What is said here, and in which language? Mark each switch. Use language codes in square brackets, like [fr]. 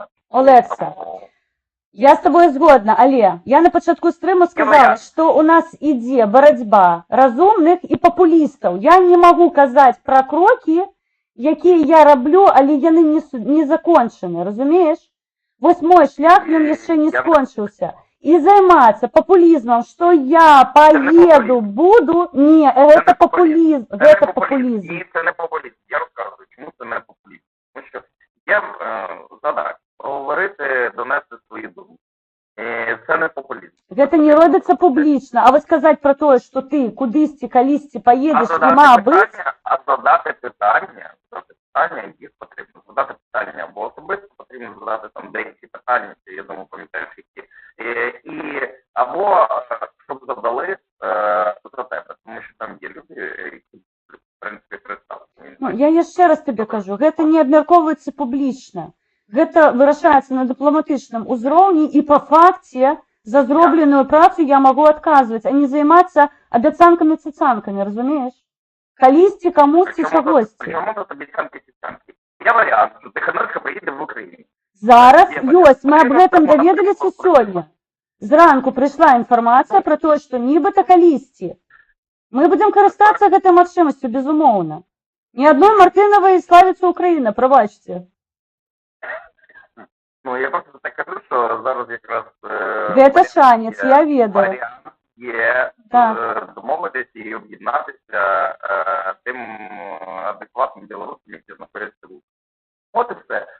[uk] Олекса, я з тобою згодна, але я на початку стріму сказала, що у нас іде боротьба розумних і популістів. Я не можу казати про кроки, які я роблю, але вони не закончені, розумієш? [be] Вось мой шлях, він яшчэ не скончыўся. І займацца папулізмам, што я поеду, буду... Не, гэта популізм. Гэта популізм. [uk] Ні, це не популізм. Я розказую, чому це не популізм. Тому що я задача проговорити, донести свої думки. Це не популізм. [be] Гэта не робіцца публічна. А вось сказаць про тое, што ты кудысьці, калісьці поедеш, нема быць... [uk] А задати питання, їх потрібно задати питання, або особисто потрібно задати там деякі питання, я думаю, пам'ятаєш, які. Або, щоб задали за тебе, тому що там є люди, які, в принципі, представлені. [be] Ну, я яшчэ раз табе кажу, гэта не абмяркоўваецца публічна. Гэта вырашаецца на дыпламатычным узроўні, і па факце за зробленую працу я магу адказваць, а не займацца абяцанкамі-цыцанкамі, разумееш? Калісьці, камусьці, чагосьці. [uk] Чому тут обіцянки-цыцанки? Є варіант, що Ціханаўська поїде в Україну. [be] Зараз ёсць, мы аб гэтым даведаліся сёння. Зранку прыйшла інфармацыя пра тое, што нібыта калісьці. Мы будзем карыстацца гэтай магчымасцю, безумоўна. Ні адной Мартынавай славіцца Україна, прабачце. [uk] Ну, я просто так кажу, що зараз якраз... [be] Гэта шанец, я ведаю. [uk] є Так. домовитися і об'єднатися тим адекватним білорусам, які знаходяться в Україні. От і все.